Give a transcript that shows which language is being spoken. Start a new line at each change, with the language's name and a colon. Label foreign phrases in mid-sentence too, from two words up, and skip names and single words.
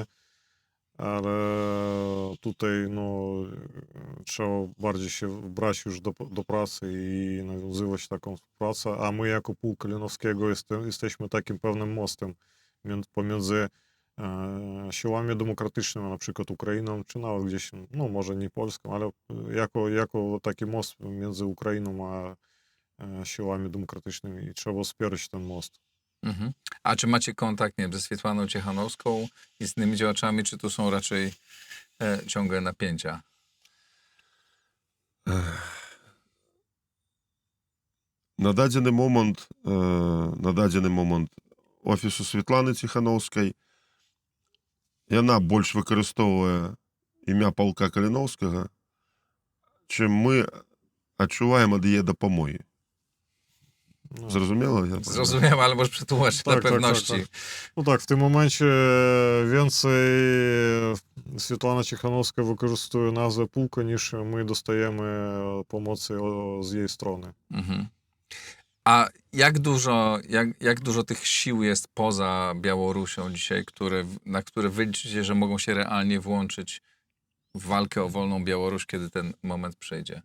Polish: ale tutaj no, trzeba bardziej się brać już do pracy i nawiązywać taką współpracę, a my jako Pułk Kalinowskiego jesteśmy takim pewnym mostem pomiędzy siłami demokratycznymi, na przykład Ukrainą, czy nawet gdzieś, no może nie Polską, ale jako taki most między Ukrainą a siłami demokratycznymi i trzeba wspierać ten most. Mhm. A czy macie kontakt, nie wiem, ze Swietłaną Ciechanowską i z innymi działaczami, czy tu są raczej ciągłe napięcia?
Belarusian: На дадзены момант офісу Святланы Ціханаўскай яна больш выкарыстоўвае імя палка Каліноўскага, чым мы адчуваем ад яе дапамогі. No. Зразумела?
Polish: Zrozumiałem, ale może przetłumaczyć dla pewności. No tak, w tym momencie więcej Світлана Ciechanowska wykorzystuje nazwę pułka, niż my dostajemy pomocy z jej strony. Mhm. A jak dużo tych sił jest poza Białorusią dzisiaj, na które wy liczycie, że mogą się realnie włączyć w walkę o wolną Białoruś, kiedy ten moment przyjdzie?